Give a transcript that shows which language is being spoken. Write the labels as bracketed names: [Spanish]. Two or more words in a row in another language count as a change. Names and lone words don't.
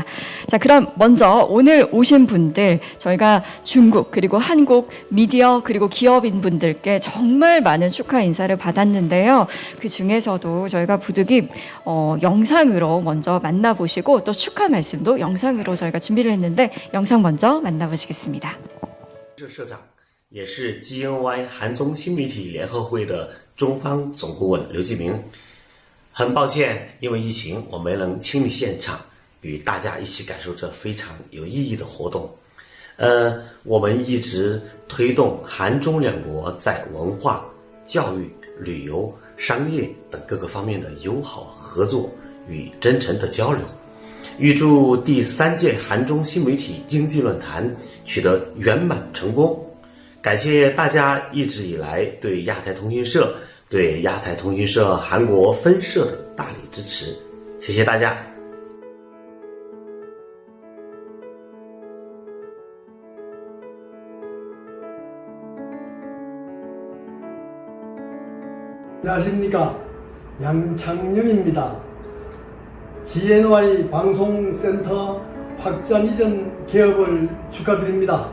[Korean] 자, 그럼 먼저 오늘 오신 분들 저희가 중국 그리고 한국 미디어 그리고 기업인 분들께 정말 많은 축하 인사를 받았는데요. 그 중에서도 저희가 부득이 영상으로 먼저 만나보시고 또 축하 말씀도 영상으로 저희가 준비를 했는데 영상 먼저 만나보시겠습니다. [Chinese] 也是 GNY 韩中新媒体联合会的中方总顾问刘继明。很抱歉，因为疫情，我没能亲历现场，与大家一起感受这非常有意义的活动。我们一直推动韩中两国在文化、教育、旅游、商业等各个方面的友好合作与真诚的交流。预祝第3届韩中新媒体经济论坛取得圆满成功。感谢大家一直以来对亚太通讯社、对亚太通讯社韩国分社的大力支持，谢谢大家。 [Korean] 안녕하십니까, 양창영입니다. GNY 방송센터 확장 이전 개업을 축하드립니다.